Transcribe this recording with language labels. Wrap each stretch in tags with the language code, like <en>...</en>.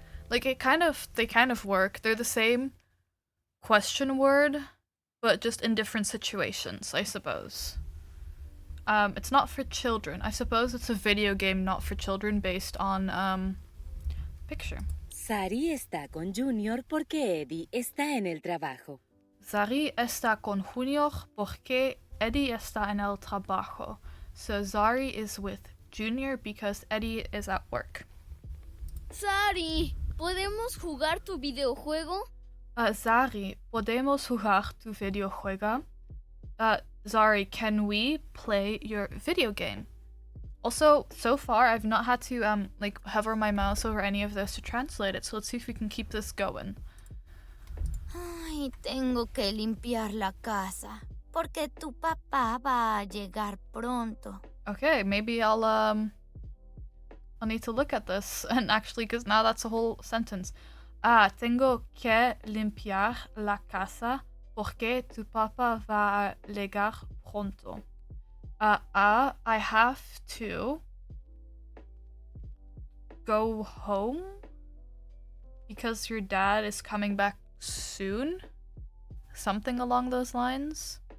<en>Like they kind of work. They're the same question word, but just in different situations, I suppose. It's not for children. I suppose it's a video game not for children based on picture.</en> <es>Sari está con Junior porque Eddie está en el trabajo. Zari está con Junior porque Eddie está en el trabajo.</es> <en>So Zari is with Junior because Eddie is at work.</en> <es>Zari, ¿podemos jugar tu videojuego? Zari, ¿podemos jugar tu videojuego?</es> <en>Zari, can we play your video game? Also, so far I've not had to like hover my mouse over any of this to translate it, so let's see if we can keep this going.</en> <es>Ay, tengo que limpiar la casa porque tu papá va a llegar pronto.</es> <en>Okay, maybe I'll need to look at this and actually, because now that's a whole sentence.</en> <es>Tengo que limpiar la casa porque tu papá va a llegar pronto.</es> <en>I have to go home because your dad is coming back soon? Something along those lines?</en>